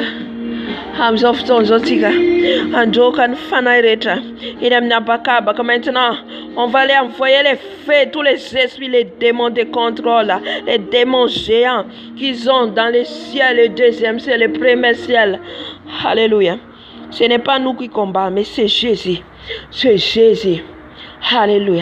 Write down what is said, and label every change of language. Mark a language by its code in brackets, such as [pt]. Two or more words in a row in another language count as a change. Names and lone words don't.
[mg] Amin'izao fotoana izao tsika androka ny fanahy rehetra eny amin'ny abakabaka. [fr] Maintenant on va aller envoyer les feux, tous les esprits, les démons de contrôle, les démons géants qu'ils ont dans le ciel, le deuxième ciel, le premier ciel. Alléluia. Ce n'est pas nous qui combattons, mais c'est Jésus. C'est Jésus. Alléluia.